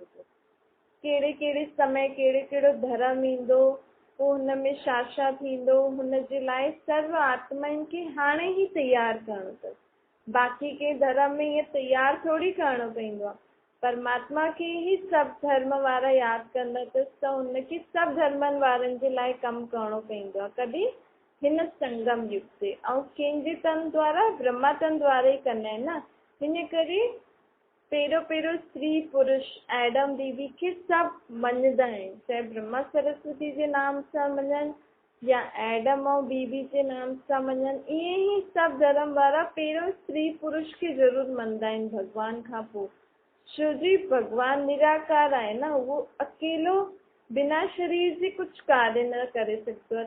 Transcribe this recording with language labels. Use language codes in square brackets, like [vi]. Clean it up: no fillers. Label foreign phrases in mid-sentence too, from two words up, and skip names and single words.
[sd] कहिड़े कहिड़े समय कहिड़ो कहिड़ो धर्म ईंदो, पोइ हुन में छा छा थींदो, हुनजे लाइ सर्व आत्माउनि खे हाणे ई तयारु करणो अथसि। बाक़ी के धर्म में ईअं तयारु थोरी करणो पवंदो आहे। परमात्मा खे ई सभु धर्म वारा यादि कंदा अथसि त हुनखे सभु धर्मनि वारनि जे लाइ कमु करणो पवंदो आहे। कॾहिं हिन संगम युग ते, ऐं कंहिंजे तन द्वारा, ब्रह्मा तन द्वारा ई कंदा आहिनि न। हिन करे पहिरियों स्त्री पुरुष एडम बीवी खे सभु मञंदा आहिनि, चाहे ब्रह्मा सरस्वती जे नाम सां मञनि या एडम ऐं बीवी जे नाम सां मञनि। ईअं ई सभु धर्म वारा पहिरियों स्त्री पुरुष खे ज़रूरु मञंदा आहिनि भॻवान खां पोइ। छो जी भॻवानु निराकार आहे न, उहो अकेलो बिना शरीर जे कुझु कार्य न करे सघंदो आहे।